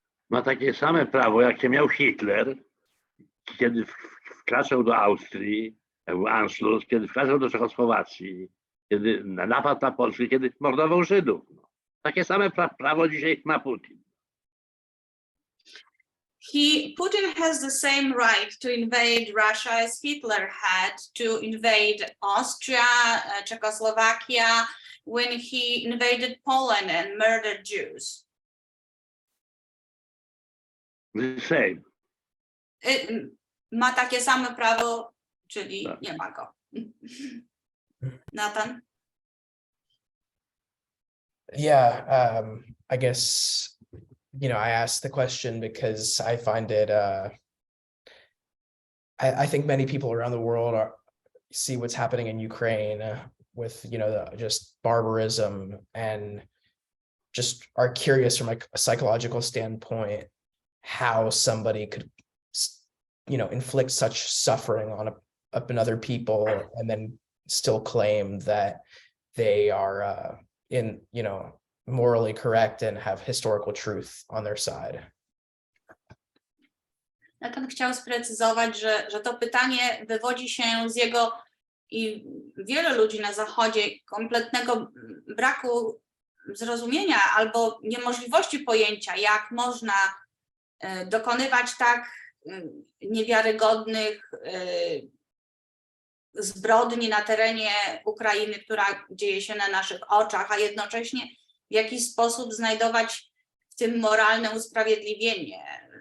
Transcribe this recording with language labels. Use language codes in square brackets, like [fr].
[pl] Ma takie same prawo, jakie miał Hitler, kiedy wkraczał do Austrii, był Anschluss, kiedy wkraczał do Czechosłowacji, kiedy napadł na Polskę, kiedy mordował Żydów. Takie same prawo dzisiaj ma Putin. [en] Putin has the same right to invade Russia as Hitler had to invade Austria, Czechoslovakia, when he invaded Poland and murdered Jews. The same. [pl] Ma takie same prawo, czyli Tak. nie ma go. Nathan? [en] Yeah, I guess, I asked the question because I find it, I think many people around the world see what's happening in Ukraine with, just barbarism, and just are curious from like a psychological standpoint, how somebody could, inflict such suffering on another people and then still claim that they are morally correct and have historical truth on their side. [pl] Nathan chciał sprecyzować, że to pytanie wywodzi się z jego i wielu ludzi na Zachodzie kompletnego braku zrozumienia albo niemożliwości pojęcia, jak można dokonywać tak niewiarygodnych zbrodni na terenie Ukrainy, która dzieje się na naszych oczach, a jednocześnie w jakiś sposób znajdować w tym moralne usprawiedliwienie.